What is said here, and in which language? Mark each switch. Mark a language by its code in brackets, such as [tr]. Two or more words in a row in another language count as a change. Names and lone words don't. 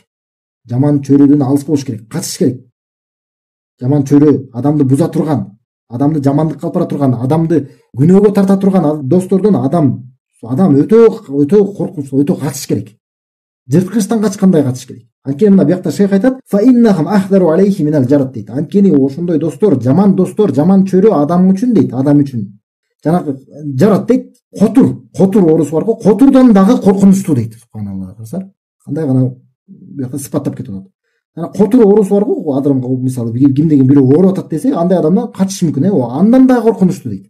[ky] Жаман чөйрөдөн алыс болуш керек, качыш керек. Жаман чөйрө адамды буза турган, адамды жамандыкка алып бара турган, адамды күнөөгө тарта турган достордон адам өтө коркунуч, өтө качыш керек. Жырткычтан качкандай качыш керек. Анткени мына биякта шейх айтат: [ar] "فإنهم أخطر عليه من الجرب" дейт. [ky] Анткени ошондой достор, жаман чөйрө адам үчүн дейт, адам үчүн. Жанагы жарат дейт, котур оорусу бар го, котурдан дагы коркунучтуу дейт. Субханаллах. Кандай гана биякта сыпаттап кетип атат. Жана котур оорусу бар го, адамга мисалы кимдеген бирөө ооруп атат десе, андай адамдан качыш мүмкүн, андан дагы коркунучтуу дейт.